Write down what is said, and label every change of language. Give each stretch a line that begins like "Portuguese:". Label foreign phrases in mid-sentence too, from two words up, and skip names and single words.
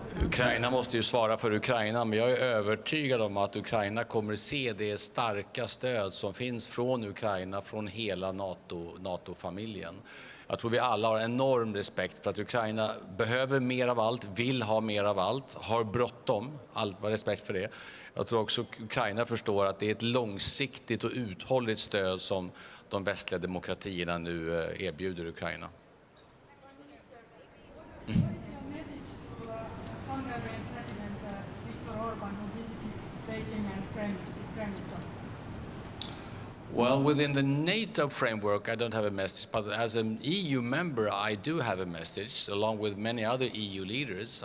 Swedish: Ukraina måste ju svara för Ukraina, men jag är övertygad om att Ukraina kommer se det starka stöd som finns från Ukraina, från hela NATO-familjen. Jag tror vi alla har enorm respekt för att Ukraina behöver mer av allt, vill ha mer av allt, har bråttom, respekt för det. Jag tror också Ukraina förstår att det är ett långsiktigt och uthålligt stöd som de västliga demokratierna nu erbjuder Ukraina.
English: Well, within the NATO framework, I don't have a message, but as an EU member, I do have a message, along with many other EU leaders.